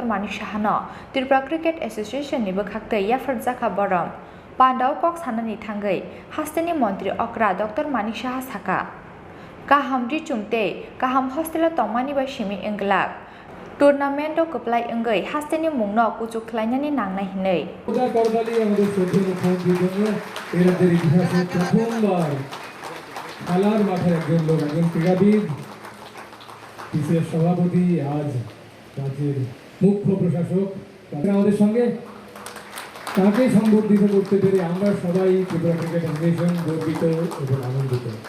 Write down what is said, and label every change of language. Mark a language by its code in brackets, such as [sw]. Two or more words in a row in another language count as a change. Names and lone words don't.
[trp] Manik Sahano Tripura Cricket Association ni bwkhaktwi Rwjakha borom Pandau kok sanani thangai Hosteni Mantri Okra Dr. Manik Saha saka kaham richumte kaham hostel tongmani bai simi englak tournament kwplai engai Hosteni mungno kuchuk khlainani nangnai hinei [bn] Kwtalni আমাদের শ্রদ্ধেয় মুখ্যমন্ত্রীর জন্য এই রাজ্যের ইতিহাসে প্রথমবার খেলার মাঠে একজন লোক একজন ক্রীড়াবিদ পিসিএর সভাপতি আজ রাজ্যের মুখ্য প্রশাসক আমাদের সঙ্গে তাকে সংবর্ধিত করতে পেরে আমরা সবাই ত্রিপুরা ক্রিকেট অ্যাসোসিয়েশন গর্বিত এবং আনন্দিত।